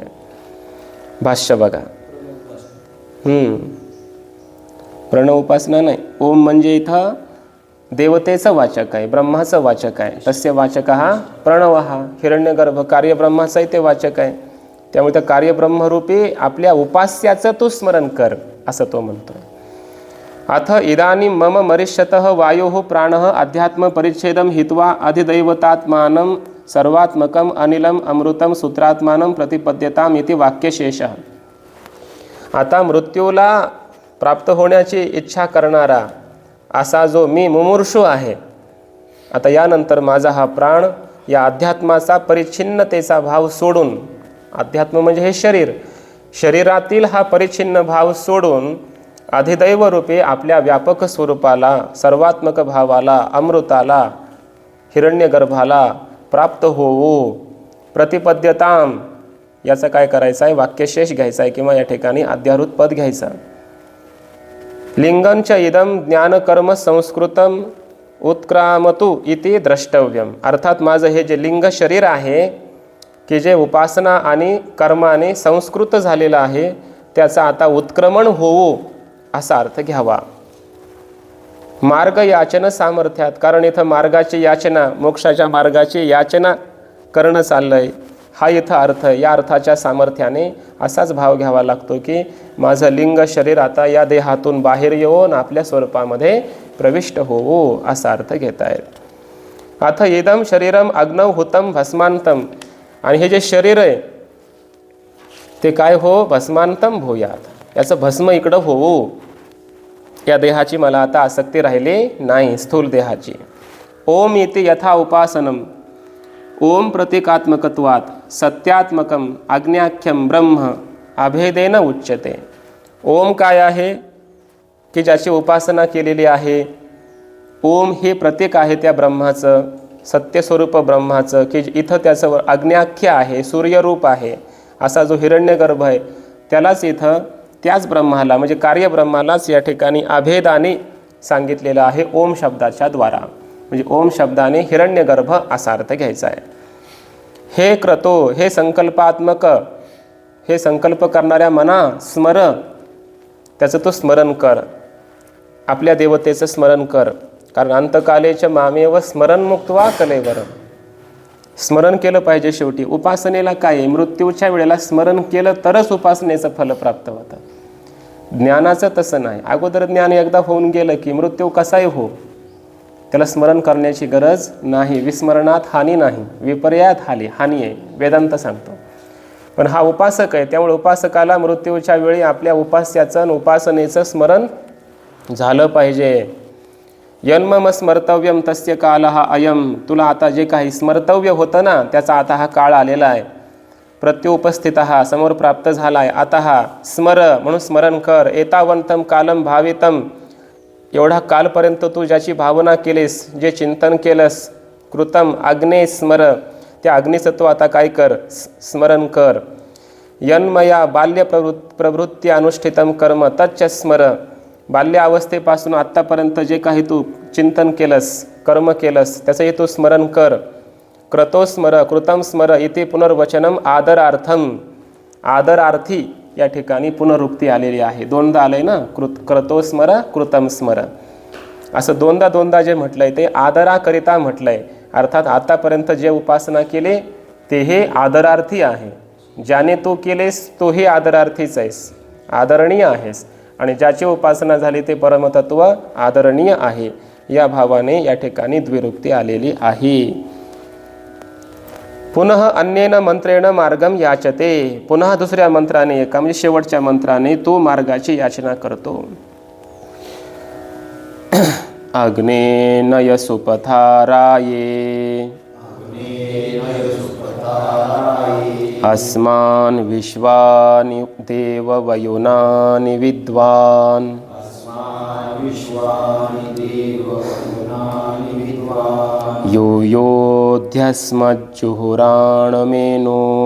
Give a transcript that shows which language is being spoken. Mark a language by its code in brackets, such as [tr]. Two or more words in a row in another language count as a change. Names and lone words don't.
[mr] भाष्य बघा. प्रणव उपासना नाही. ओम म्हणजे इथं देवतेचं वाचक आहे, ब्रह्माचं वाचक आहे. [sa] तस्य वाचक [mr] हा प्रणव, हा हिरण्यगर्भ कार्यब्रह्माचाही ते वाचक आहे. त्यामुळे त्या कार्यब्रह्मरूपी आपल्या उपास्याचं तू स्मरण कर, असं तो म्हणतोय. [sa] अथ इदानीं मम मरिष्यतः वायोः प्राणः अध्यात्म परिच्छेदं हित्वा अधिदैवतात्मानं सर्वात्मकं अनिलम अमृतं सूत्रात्मानं प्रतिपद्यताम इति वाक्यशेषः. [mr] आता मृत्यूला प्राप्त होण्याची इच्छा करणारा असा जो मी मुमुर्षू आहे, आता यानंतर माझा हा प्राण या अध्यात्माचा परिच्छिन्नतेचा भाव सोडून, अध्यात्म म्हणजे हे शरीर, शरीरातील हा परिच्छिन्न भाव सोडून अधिदैवरूपी आपल्या व्यापक स्वरूपाला, सर्वात्मक भावाला, अमृताला, हिरण्यगर्भाला प्राप्त होवो. प्रतिपद्यताम, याचं काय करायचं आहे? वाक्यशेष घ्यायचा आहे, किंवा या ठिकाणी अध्यारूत पद घ्यायचं. [sa] लिंगंच इदम ज्ञानकर्म संस्कृतम उत्क्रामतु इति द्रष्टव्यम. [mr] अर्थात माझं हे जे लिंग शरीर आहे की जे उपासना आणि कर्माने संस्कृत झालेलं आहे, त्याचा आता उत्क्रमण होवो असा अर्थ घ्यावा. मार्ग याचना सामर्थ्यात, कारण इथं मार्गाची याचना, मोक्षाच्या मार्गाची याचना करणं चाललंय, हा इथं अर्थ. या अर्थाच्या सामर्थ्याने असाच भाव घ्यावा लागतो की माझं लिंग शरीर आता या देहातून बाहेर येऊन आपल्या स्वरूपामध्ये प्रविष्ट होवो, असा अर्थ घेता येईल. [sa] अथ इदम शरीरम अग्नौ हुतम भस्मांतम, [mr] आणि हे जे शरीर आहे ते काय हो? [sa] भस्मांतम भूयात, [mr] याचं भस्म इकडं होवो. या देहाची मला आता आसक्ती राहिली नाही, स्थूल देहाची. [sa] ओम इति यथा उपासनम, ओम प्रतीकात्मकत्वात् सत्यात्मकम आज्ञाख्यम ब्रह्म अभेदेन उच्यते. [mr] ओम काय आहे? की ज्याची उपासना केलेली आहे. ओम हे प्रतीक आहे त्या ब्रह्माचं, सत्यस्वरूप ब्रह्माचं, की इथं त्याचं आज्ञाख्य आहे, सूर्यरूप आहे. असा जो हिरण्यगर्भ आहे त्यालाच इथं, त्याच ब्रह्माला म्हणजे कार्यब्रह्मालाच या ठिकाणी अभेदाने सांगितलेलं आहे ओम शब्दाच्या द्वारा. म्हणजे ओम शब्दाने हिरण्यगर्भ असा अर्थ घ्यायचा आहे. हे क्रतो, हे संकल्पात्मक, हे संकल्प करणाऱ्या मना स्मर, त्याचं तो स्मरण कर, आपल्या देवतेचं स्मरण कर. कारण अंतकालेच्या [sa] मामेव स्मरण मुक्त्वा कलेवर, [mr] स्मरण केलं पाहिजे. शेवटी उपासनेला काय आहे? मृत्यूच्या वेळेला स्मरण केलं तरच उपासनेचं फल प्राप्त होतं. ज्ञानाचं तसं नाही. अगोदर ज्ञान एकदा होऊन गेलं की मृत्यू कसाही हो, त्याला स्मरण करण्याची गरज नाही. विस्मरणात हानी नाही, विपर्यात हानी आहे, वेदांत सांगतो. पण हा उपासक आहे, त्यामुळे उपासकाला मृत्यूच्या वेळी आपल्या उपास्याचं उपासनेचं स्मरण झालं पाहिजे. [sa] यन्मम स्मर्तव्यम तस्य कालः अयम, [mr] तुला आता जे काही स्मर्तव्य होतं ना त्याचा आता हा काळ आलेला आहे. प्रत्युपस्थितः, समोर प्राप्त झाला आहे. आता स्मर, म्हणून स्मरण कर. [sa] एतावंतम कालम भावितम, [mr] एवढा कालपर्यंत तू ज्याची भावना केलीस, जे चिंतन केलंस, [sa] कृतम अग्ने स्मर, [mr] त्या अग्नीचं तू आता काय कर? स्मरण कर. [sa] यन्मया बाल्य प्रवृत्ती अनुष्ठितम कर्म तच्च स्मर, [mr] बाल्यावस्थेपासून आत्तापर्यंत जे काही तू चिंतन केलंस, कर्म केलंस, त्याचंही तू स्मरण कर. [sa] क्रतो स्मर कृतम स्मर इथे पुनर्वचनम आदरार्थम. [mr] आदरार्थी या ठिकाणी पुनरुक्ती आलेली आहे. दोनदा आलंय ना, [sa] क्रतो स्मर कृतम स्मर [mr] असं दोनदा जे म्हटलंय ते आदराकरिता म्हटलंय. अर्थात आतापर्यंत जे उपासना केले ते हे आदरार्थी आहे. ज्याने तू केलेस तोही आदरार्थीच आहेस, आदरणीय आहेस. आणि ज्याची उपासना झाली ते परमतत्व आदरणीय आहे. या भावाने या ठिकाणी द्विरुक्ती आलेली आहे. [sa] पुनः अन्येन मंत्रेण मार्गम याचते. [mr] पुन्हा दुसऱ्या मंत्राने, एका म्हणजे शेवटच्या मंत्राने तो मार्गाची याचना करतो. [sa] अग्नेनय सुपथाराये अस्मान् विश्वानि देव वयुनानि विद्वान् यो योऽध्यस्मज्जुहुराणमेनो